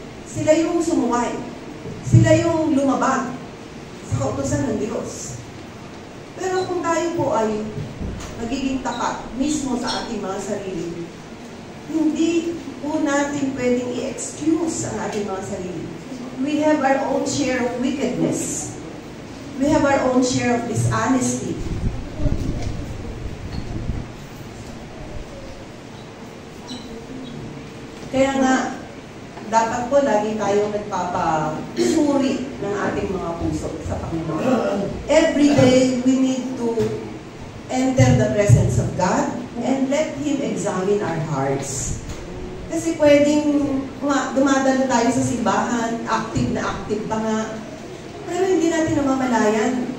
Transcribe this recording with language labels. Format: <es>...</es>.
<tl>Sila yung sumuway. Sila yung lumabag sa kautusan ng Diyos. Pero kung tayo po ay magiging tapat mismo sa ating mga sarili, hindi po natin pwedeng i-excuse ang ating mga sarili.</tl> <en>We have our own share of wickedness. We have our own share of dishonesty.</en> <tl>Kaya nga, dapat po lagi tayong nagpapasuri ng ating mga puso sa Panginoon.</tl> <en>Every day, we need to enter the presence of God and let Him examine our hearts.</en> <tl>Kasi pwedeng dumadalo tayo sa simbahan, active na active pa nga, pero hindi natin namamalayan.</tl>